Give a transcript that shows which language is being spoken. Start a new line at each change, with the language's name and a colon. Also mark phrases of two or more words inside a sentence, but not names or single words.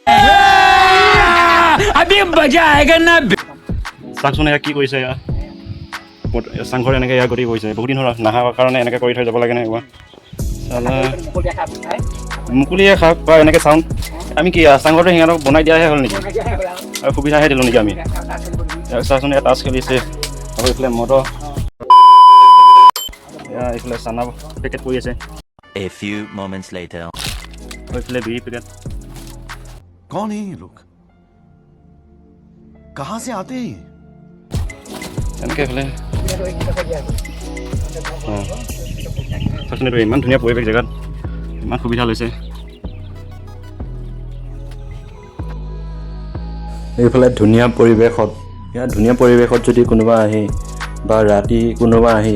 Assamese: চাওকচোন এয়া কি কৰিছে এয়া চাংঘৰ এনেকৈ এয়া গতি কৰিছে বহুত দিন হ'ল নাহা কাৰণে এনেকৈ কৰি থৈ যাব লাগে নাই মুকলিয়ে খাওক বা এনেকৈ চাওঁ আমি কি চাংঘৰটো সিহঁতক বনাই দিয়াহে হ'ল নেকি আৰু সুবিধাহে দিলোঁ নেকি আমি চাচোন এয়া তাচ খেলিছে আৰু এইফালে মদ এয়া এইফালে চানা পেকেট কৰি আছে
English: A few moments later.
Assamese: এইফালে বিড়ি পেকেট
Hindi: कौन है ये लोग कहां से आते हैं
Assamese: এনেকৈ এইফালে চাচোন এইটো ইমান ধুনীয়া পৰিৱেশ জেগাত ইমান সুবিধা লৈছে এইফালে ধুনীয়া পৰিৱেশত ইয়াত ধুনীয়া পৰিৱেশত যদি কোনোবা আহি বা ৰাতি কোনোবা আহি